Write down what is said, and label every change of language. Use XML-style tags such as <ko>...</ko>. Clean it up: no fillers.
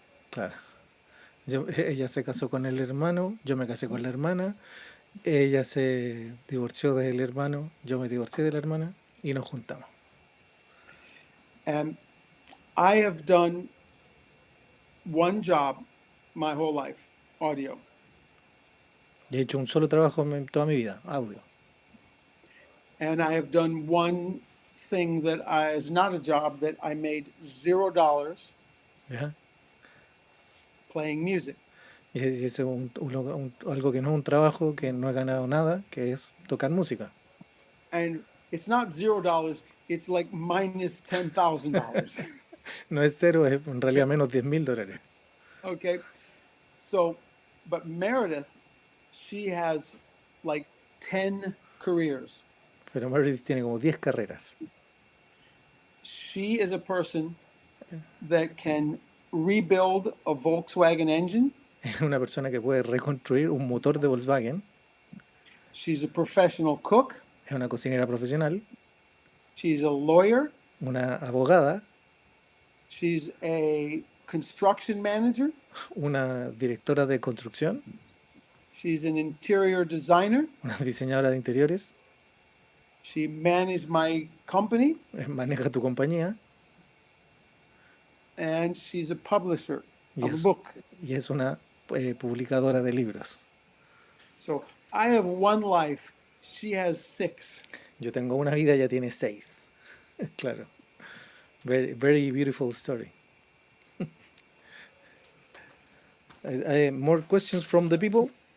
<es>Claro. Ella se casó con el hermano, yo me casé con la hermana, ella se divorció del hermano, yo me divorcié de la hermana y nos juntamos.</es> <en>and I have done one job my whole life, audio.</en> <es>Y he hecho un solo trabajo en toda mi vida, audio.</es> <en>And I have done one thing that is not a job that I made $0</en> <es>¿Ya?</es> <en>playing music.</en> <es>Y ese es algo que no es un trabajo, que no he ganado nada, que es tocar música.</es> <en>And it's not $0, it's like minus $10,000.</en> <es>No es cero, es en realidad menos $10,000.</es> <en>Okay. So, but Meredith, she has like 10 careers.</en> <es>Pero Meredith tiene como 10 carreras.</es> <en>She is a person that can rebuild a Volkswagen engine.</en> <es>Es una persona que puede reconstruir un motor de Volkswagen.</es> <en>She's a professional cook.</en> <es>Es una cocinera profesional,</es> <en>She's a lawyer.</en> <es>una abogada,</es> <en>She's a construction manager.</en> <es>una directora de construcción,</es> <en>She's an interior designer.</en> <es>una diseñadora de interiores,</es> <en>She managed my company.</en> <es>maneja tu compañía</es> <en>And she's a publisher</en> <es>y</es> <en>of a</en> <es>es,</es> <en>book.</en> <es>y es una publicadora de libros.</es> <en>So I have one life. She has 6.</en> <es>Yo tengo una vida, ella tiene 6. Claro.</es> <en>Very, very beautiful story. More questions from the people?</en>